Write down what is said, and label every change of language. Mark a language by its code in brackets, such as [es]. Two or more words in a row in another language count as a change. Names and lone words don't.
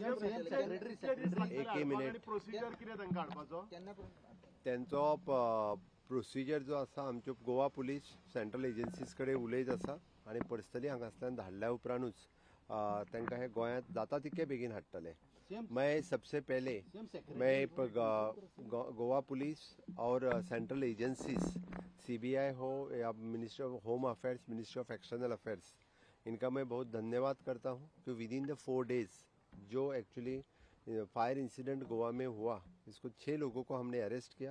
[kok] एक मिनिट. त्यांचो प्रोसिजर जो आसा आमच्यो गोवा पुलीस [en] central agencies [kok] कडेन उलयत आसा आनी पर्सनली हांगासल्यान धाडल्या उपरांतूच तांकां हे गोंयांत जाता तितके बेगीन हाडटले. [hi] मैं सबसे पहले मैं गोवा पुलिस और [en] central agencies [hi] CBI हो या मिनिस्ट्री ऑफ होम अफेयर्स, मिनिस्ट्री ऑफ एक्सटर्नल अफेयर्स, इनका मैं बहुत धन्यवाद करता हूँ कि [en] within the 4 days [hi] जो [en] actually fire incident [hi] गोवा में हुआ, इसको 6 लोगों को हमने अरेस्ट किया.